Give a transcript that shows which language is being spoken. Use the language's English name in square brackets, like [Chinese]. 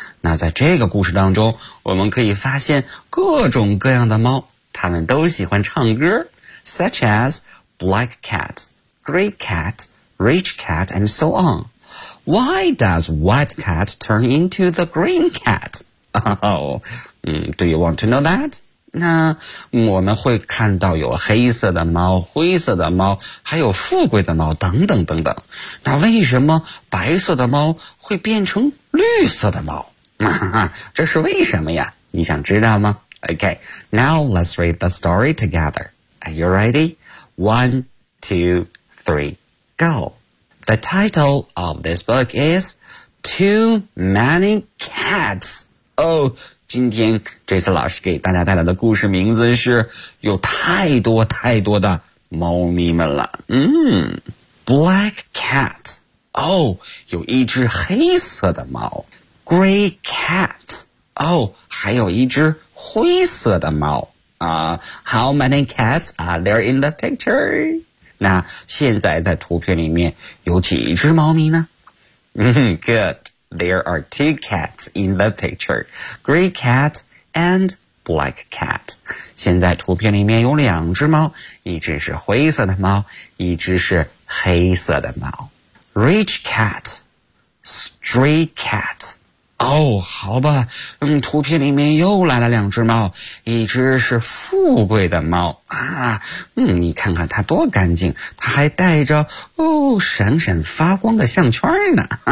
[Chinese] 那在这个故事当中，我们可以发现各种各样的猫，它们都喜欢唱歌， [English] such as black cat, gray cat, rich cat, and so on. Why does white cat turn into the green cat? Do you want to know that? [Chinese] 那我们会看到有黑色的猫、灰色的猫、还有富贵的猫等等等等。那为什么白色的猫会变成绿色的猫？这是为什么呀？你想知道吗？ [English] OK, now let's read the story together. Are you ready? 1, 2, 3, go. The title of this book is Too Many Cats. [Chinese] Oh,今天这次老师给大家带来的故事名字是有太多太多的猫咪们了。 [English] Black cat. [Chinese] 有一只黑色的猫。 [English] Gray cat. [Chinese] 还有一只灰色的猫。 [English] How many cats are there in the picture? [Chinese] 那现在在图片里面有几只猫咪呢？ [English] Good. There are two cats in the picture, gray cat and black cat. [Chinese] 现在图片里面有两只猫，一只是灰色的猫，一只是黑色的猫。 [English] Rich cat, stray cat. [Chinese] 好吧，图片里面又来了两只猫，一只是富贵的猫啊，你看看它多干净，它还带着闪闪发光的项圈呢。